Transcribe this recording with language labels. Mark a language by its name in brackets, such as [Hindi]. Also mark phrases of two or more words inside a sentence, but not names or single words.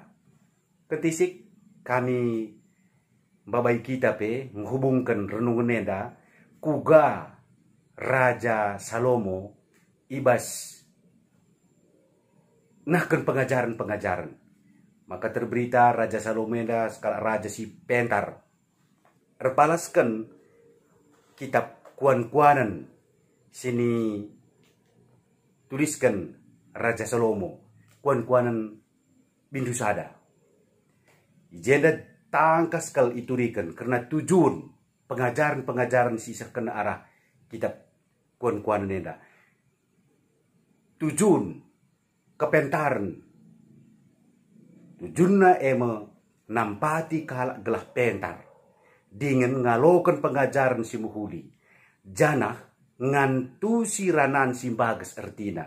[Batak Karo] Ketisik kami babai kita pe [Indonesian] menghubungkan renungan [Batak Karo] enda kuga Raja Salomo ibas nahkan pengajaran-pengajaran. Maka terberita Raja Salomo enda skala raja si pentar. Erpalaskan kitab kuan-kuanan sini tuliskan Raja Salomo kuan-kuanan Bindusada. Ijenda tangkas kal iturikan karena tujuan pengajaran-pengajaran sisa kena arah kitab kuan-kuanan enda. Tujuan kepentaran. Tujuanna ema nampati kalak gelah pentar. Dengan ngalokan pengajaran si muhuli. Janah ngantu siranan simbagas ertina.